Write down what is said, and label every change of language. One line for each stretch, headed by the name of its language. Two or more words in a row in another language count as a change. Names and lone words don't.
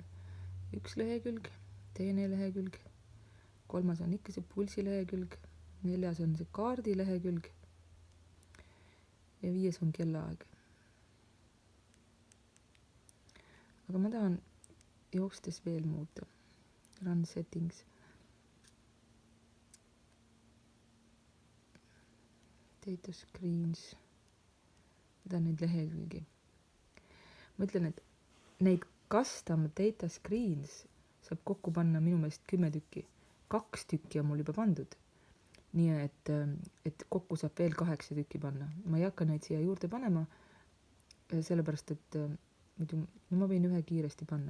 Estonian: Üks lehekülg, teine lehekülg, 3. on ikka see pulsi lehekülg, 4. on see kaardi lehekülg ja 5. on kellaaeg. Aga ma tahan jookstes veel muuta.
English: Run settings. Data screens.
Estonian: Ma tahan neid lehekülgi. Ma ütlen, et neid
English: custom data screens
Estonian: saab kokku panna minu meelest 10 tükki. 2 tükki on mul juba pandud. Nii et kokku saab veel 8 tükki panna. Ma ei hakka neid siia juurde panema, sellepärast et muidu ma võin ühe kiiresti panna.